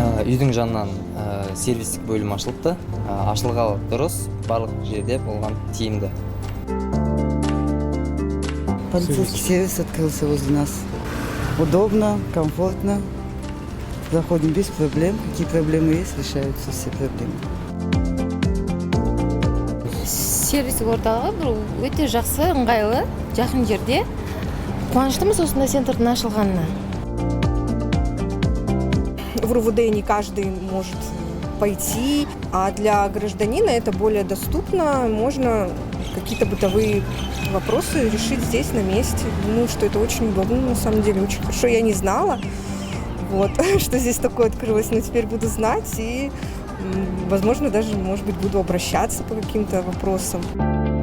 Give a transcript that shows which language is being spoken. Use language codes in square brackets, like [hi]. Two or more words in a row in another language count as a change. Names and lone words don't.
[kk] үйдің жанынан сервистік бөлім ашылыпты. Ашылғалы дұрыс, барлық жерде болған тиімді. [ru] Полицейский сервис открылся возле нас. Удобно, комфортно. Заходим без проблем. Какие проблемы есть, решаются все проблемы. [kk] Сервистік орталығы бір өте жақсы, ыңғайлы, жақын жерде. Қуаныштымыз осындай центрдің ашылғанына. [ru] В РУВД не каждый может пойти, а для гражданина это более доступно. Можно какие-то бытовые вопросы решить здесь, на месте. Думаю, что это очень удобно, на самом деле, очень хорошо. Я не знала, что здесь такое открылось, но теперь буду знать и, возможно, даже, может быть, буду обращаться по каким-то вопросам.